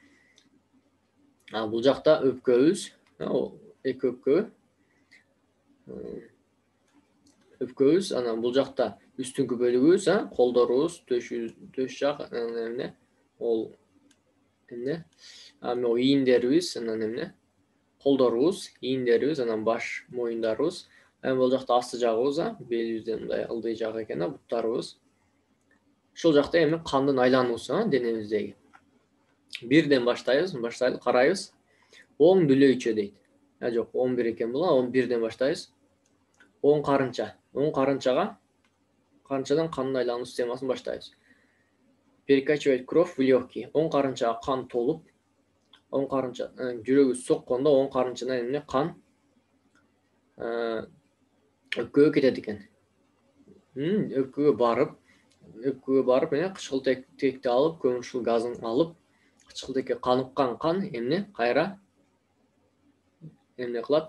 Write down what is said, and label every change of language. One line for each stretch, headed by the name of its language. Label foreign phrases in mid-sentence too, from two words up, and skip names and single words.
Kyrgyz: Бул жакта өпкөбүз, эки өпкөбүз, анан бул жакта үстүнкү бөлүгүбүз, колдорубуз, төш жак, эмне ол эмне ийиндерибиз, анан эмне колдорубуз, ийиндерибиз, анан баш, моюндарыбыз. Бул жакта асты жагыбыз, белибизден мындай ылдый жак экен, буттарыбыз. Ошол жакта эми кандын айлануусу денебиздеги. Birden başlayız, karayız. 10 дүлейчө дейт. Жок, 11 экен бул, 11ден баштайбыз. 10 карынча. 10 карынчадан кандын айлануу системасын баштайбыз.
Russian: Перекачивать кровь в легкие.
Kyrgyz: 10 карынчага кан толуп, 10 карынча жүрөгү соккондо 10 карынчадан эмне кан өпкөгө кетет экен. Өпкөгө барып, эмне кычкылтекти алып, көмүрчүл газын алып, кычкылтекке каныккан кан эмне кайра эмне кылат?